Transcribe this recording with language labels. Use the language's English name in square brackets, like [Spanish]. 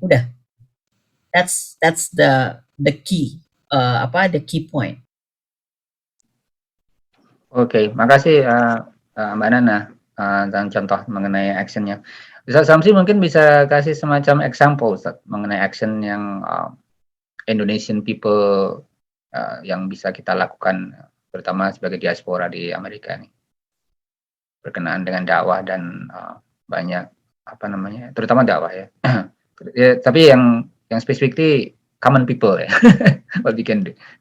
[Indonesian] Udah, [English] that's the key the key point. [Indonesian] Oke, makasih Mbak Nana dan contoh mengenai actionnya. Ustaz Samsi mungkin bisa kasih semacam example Ustaz, mengenai action yang Indonesian people yang bisa kita lakukan, terutama sebagai diaspora di Amerika nih, berkenaan dengan dakwah dan banyak terutama dakwah ya. Ya, tapi yang [English] specifically common people ya, what we can do.